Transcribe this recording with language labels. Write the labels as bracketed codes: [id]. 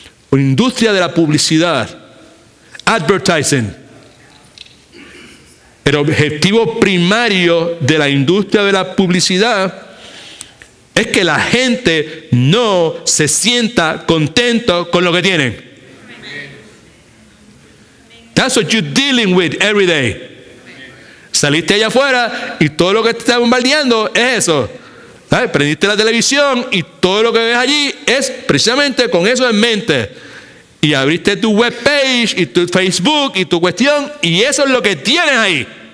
[es] La industria de la publicidad, advertising. El objetivo primario de la industria de la publicidad es que la gente no se sienta contento con lo que tienen. [en] That's what you're dealing with every day. [es] Saliste allá afuera y todo lo que te está bombardeando es eso. ¿Sabes? Prendiste la televisión y todo lo que ves allí es precisamente con eso en mente. Y abriste tu webpage y tu Facebook y tu cuestión, y eso es lo que tienes ahí.